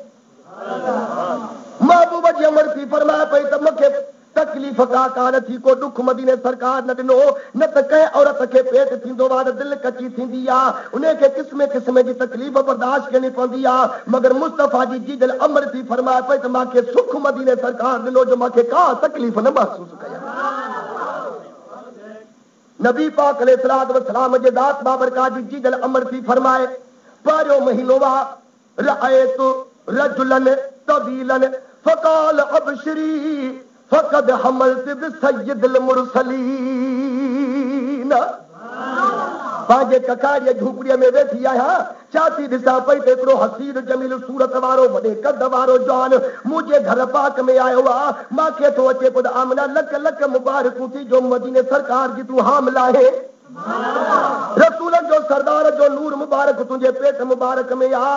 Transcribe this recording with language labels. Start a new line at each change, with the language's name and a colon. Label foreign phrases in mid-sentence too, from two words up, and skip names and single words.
Sindhi: महबूब जी अमर थी फरमाए पई त मूंखे तकलीफ़ का कान थी, को दुख मदीने सरकार न ॾिनो, न त कंहिं औरत खे पेट थींदो आहे त दिलि कची थींदी आहे, उनखे क़िस्म क़िस्म जी तकलीफ़ बर्दाश्त करणी पवंदी आहे। मगर मुस्तफ़ा जी जीजल अमर थी फरमाए पई त मूंखे सुख मदीने सरकार ॾिनो जो मूंखे का तकलीफ़ न महसूस कया। नबी पाक अलैहिस्सलाम जे ज़ात बाबरकात जी जीजल अमर थी फरमाए पारियो महीनो
Arabic: ورأيت رجلا طويلا فقال أبشري فقد حملت بسيد المرسلين.
Sindhi: पंहिंजे ककाड़ीअ झूपड़ीअ में वेठी आहियां, चाची ॾिसां पई त हिकिड़ो हसीन जमील सूरत वारो वॾे कद वारो जवान मुंहिंजे घर पाक में आयो आहे। मूंखे थो अचे पियो त आमना लख लख मुबारकूं थी जो मदीने सरकार जी तूं हामिल आहे। रसूलनि जो सरदार जो नूर मुबारक तुंहिंजे पेट मुबारक में आहे।